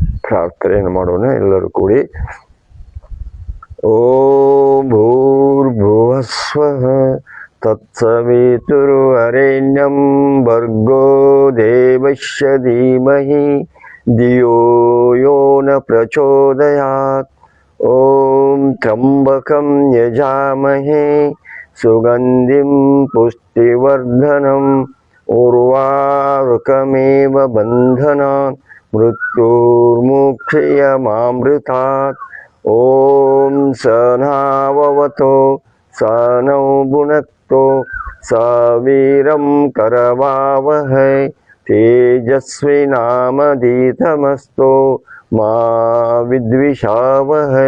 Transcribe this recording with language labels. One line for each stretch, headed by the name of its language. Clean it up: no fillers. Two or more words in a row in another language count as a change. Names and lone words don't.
Kannada: ಪ್ರಾರ್ಥನೆಯನ್ನು ಮಾಡೋಣ ಎಲ್ಲರೂ ಕೂಡಿ.
Sanskrit: ಓಂ ಭೂರ್ಭುವಸ್ವಃ ತತ್ಸವಿತುರ್ವರೆಣ್ಯಂ ಭರ್ಗೋ ದೇವಸ್ಯ ಧೀಮಹಿ ಧಿಯೋ ಯೋ ನ ಪ್ರಚೋದಯಾತ್. ಓಂ ತ್ರ್ಯಂಬಕಂ ಯಜಾಮಹೇ ಸುಗಂಧಿಂ ಪುಷ್ಟಿವರ್ಧನಂ ಉರ್ವಾರುಕಮೇವ ಬಂಧನಾನ್ ಮೃತ್ಯುರ್ಮುಕ್ಷಯಮಾಮೃತಾತ್. ಓಂ ಸನಾವವತೋ ಸನೌ ಭುನಕ್ತೋ ಸವೀರಂ ಕರವಾವಹೈ ತೇಜಸ್ವಿನಾಮಧೀತಮಸ್ತೋ ಮಾ ವಿದ್ವಿಷಾವಹೈ.